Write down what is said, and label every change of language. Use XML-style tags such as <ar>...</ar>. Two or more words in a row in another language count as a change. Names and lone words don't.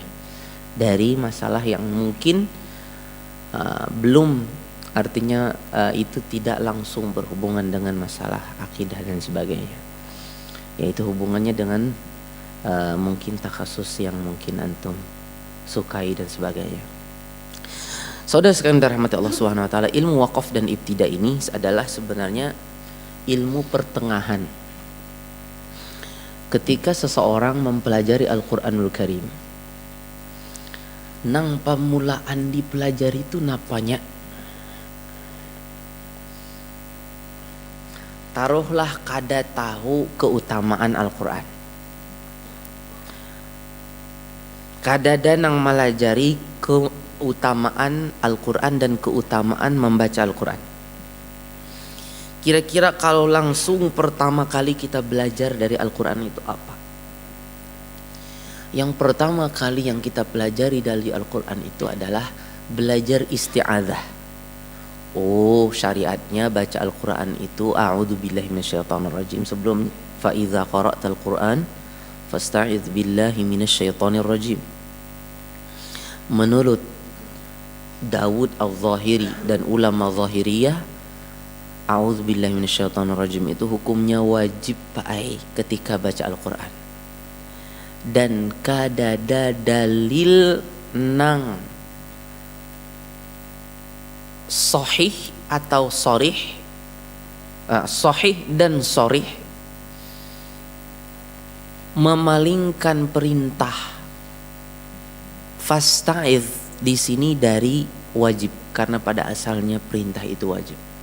<id>Dari masalah yang mungkin belum, artinya itu tidak langsung berhubungan dengan masalah akidah dan sebagainya, yaitu hubungannya dengan mungkin takhasus yang mungkin antum sukai dan sebagainya. Saudara sekalian dirahmati</id> <ar>الله سبحانه وتعالى,</ar> <id>ilmu waqaf dan ibtida ini adalah sebenarnya ilmu pertengahan ketika seseorang mempelajari</id> <ar>القرآن الكريم.</ar> <bjn>Nang pamulaan dipelajari itu napanya, taruhlah kada tahu keutamaan Al-Qur'an, kadada nang melajari keutamaan Al-Qur'an dan keutamaan membaca Al-Qur'an.</bjn> <id>Kira-kira kalau langsung pertama kali kita belajar dari Al-Qur'an itu apa? Yang pertama kali yang kita pelajari dari Al-Qur'an itu adalah belajar isti'adzah. Oh, syariatnya baca Al-Qur'an itu</id> <ar>أعوذ بالله من الشيطان الرجيم. Sebelum فإذا قرأت القرآن فاستعذ بالله من الشيطان الرجيم.</ar> <id>Menurut Dawud Al-Zahiri dan ulama Zahiriyah,</id> <ar>أعوذ بالله من الشيطان الرجيم</ar> <id>itu hukumnya wajib pakai ketika baca Al-Qur'an.</id> <bjn>Dan kadada dalil nang sahih atau sorih, sahih dan sorih memalingkan perintah fasta'idz di sini dari wajib, karena pada asalnya perintah itu wajib.</bjn>